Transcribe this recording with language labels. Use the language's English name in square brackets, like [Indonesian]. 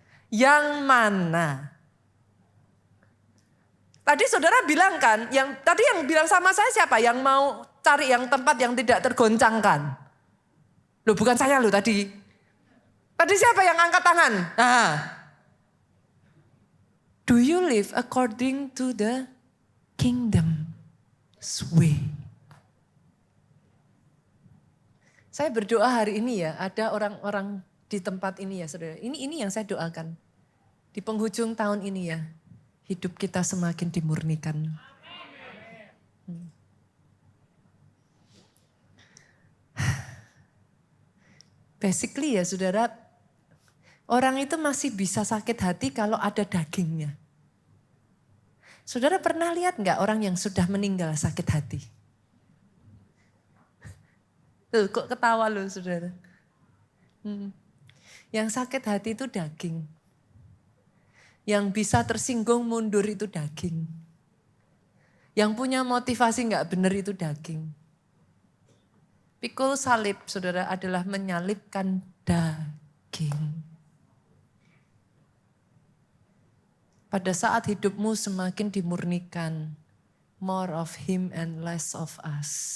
[Indonesian] Yang mana? Tadi saudara bilang kan, tadi yang bilang sama saya siapa? Yang mau cari yang tempat yang tidak tergoncangkan. Loh bukan saya loh tadi. Tadi siapa yang angkat tangan? Nah. [English] Do you live according to the kingdom's way? [Indonesian] Saya berdoa hari ini ya, ada orang-orang di tempat ini ya saudara. Ini yang saya doakan. Di penghujung tahun ini ya, hidup kita semakin dimurnikan. Basically ya saudara, orang itu masih bisa sakit hati kalau ada dagingnya. Saudara pernah lihat nggak orang yang sudah meninggal sakit hati? Tuh, kok ketawa loh saudara? Yang sakit hati itu daging. Yang bisa tersinggung mundur itu daging. Yang punya motivasi nggak benar itu daging. Pikul salib saudara adalah menyalibkan daging. Pada saat hidupmu semakin dimurnikan, [English] more of him and less of us.